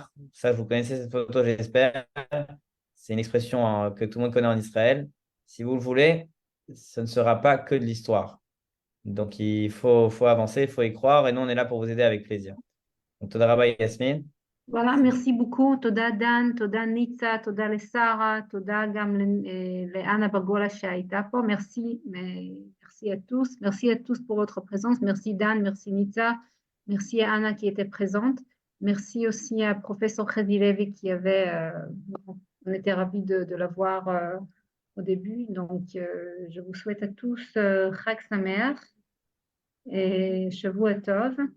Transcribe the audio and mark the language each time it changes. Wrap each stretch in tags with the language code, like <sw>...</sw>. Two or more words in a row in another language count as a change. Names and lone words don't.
<fr>Ça, vous connaissez cette photo, j'espère. C'est une expression que tout le monde connaît en Israël. Si vous le voulez, ce ne sera pas que de l'histoire. Donc il faut avancer, il faut y croire et nous, on est là pour vous aider avec plaisir. Donc,</fr> <he>תודה רבה</he> <fr>Yasmine. Voilà, merci beaucoup.</fr> <he>תודה דן, תודה ניצה, תודה לשרה, תודה גם לאנה ברגולה שהייתה פה.</he> <fr>Merci à tous. Merci à tous pour votre présence. Merci Dan, merci Nitsa, merci à Anna qui était présente. Merci aussi à professeur Khadi Levi qui on était ravis de l'avoir au début. Donc, je vous souhaite à tous</fr> <he>חג שמח</he> <fr>et</fr> <he>שבוע טוב.</he>